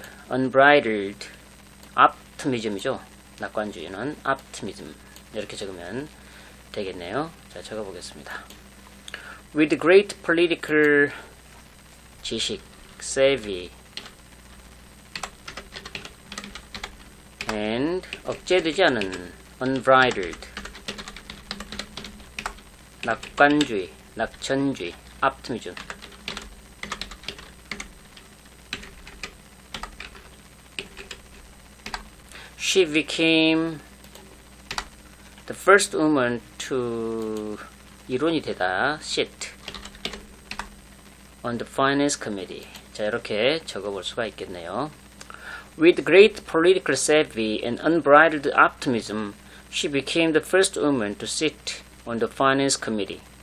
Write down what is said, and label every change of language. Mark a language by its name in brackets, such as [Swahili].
[English] unbridled optimism이죠. [Korean] 낙관주의는 optimism 이렇게 적으면 되겠네요. 자, 적어보겠습니다. [English] With great political 지식, savvy and 억제되지 않은 unbridled 낙관주의, 낙천주의, optimism she became the first woman to 이론이 되다 sit on the finance committee. [Korean] 자, 이렇게 적어볼 수가 있겠네요. [English] With great political savvy and unbridled optimism, she became the first woman to sit on the finance committee.